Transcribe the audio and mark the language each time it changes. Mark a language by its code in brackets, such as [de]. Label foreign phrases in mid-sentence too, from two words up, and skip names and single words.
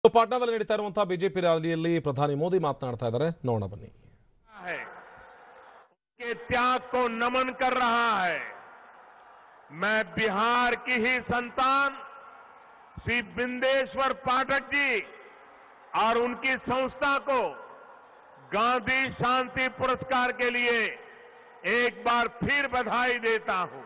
[kn] ಪಾಟ್ನಾದಲ್ಲಿ ನಡೀತಾ ಇರುವಂತಹ ಬಿಜೆಪಿ ರ್ಯಾಲಿಯಲ್ಲಿ ಪ್ರಧಾನಿ ಮೋದಿ ಮಾತನಾಡ್ತಾ ಇದ್ದಾರೆ. ನೋಡೋಣ ಬನ್ನಿ. [hi] के त्याग को नमन कर रहा है। मैं बिहार की ही संतान श्री बिंदेश्वर पाठक जी और उनकी संस्था को गांधी शांति पुरस्कार के लिए एक बार फिर बधाई देता हूं।